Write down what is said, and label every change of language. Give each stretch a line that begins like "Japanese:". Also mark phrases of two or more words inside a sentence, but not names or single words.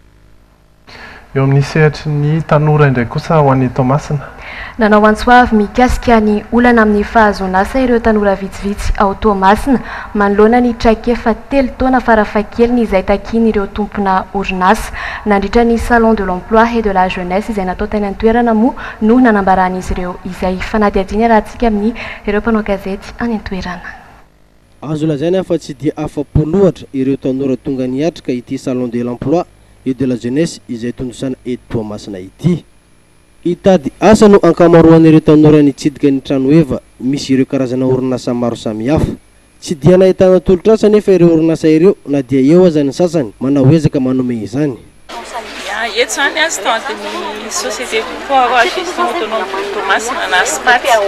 Malagasy: Eo amin'ny sehatra ny tanora indray kosa ho an'ny Tomasina. Nanao antsoavy mikasika ny olana amin'ny fahazoana asa ireo tanora vitsivitsy ao Tomasina manoloana ny traikefa 3 taona farafahakeliny izay takiny ireo tompona orinasa nandritra ny
French: salon de l'emploi et de la jeunesse
Malagasy: izay natao tany an-toerana moa no nanambaran'izy ireo izay fanadihadiana rahantsika amin'ny ireo mpanao gazety any an-toerana. Azo lazaina fa tsy dia afa-po loatra ireo tanora tonga niatrika ity
French: salon de l'emploi et de la jeunesse
Malagasy: izay tondrosana eto Toamasina ity. Hitady asa no ankamaroan'ireo tanora nitsidika ny trano eva misy ireo karazana orinasa maro samihafa. Tsy dia nahitana tolotrasa nefa ireo orinasa ireo na dia eo aza ny sasany manao ezaka manome izany. Eto zany a standin'ny société port gestion autonome Tomasina na SPAT.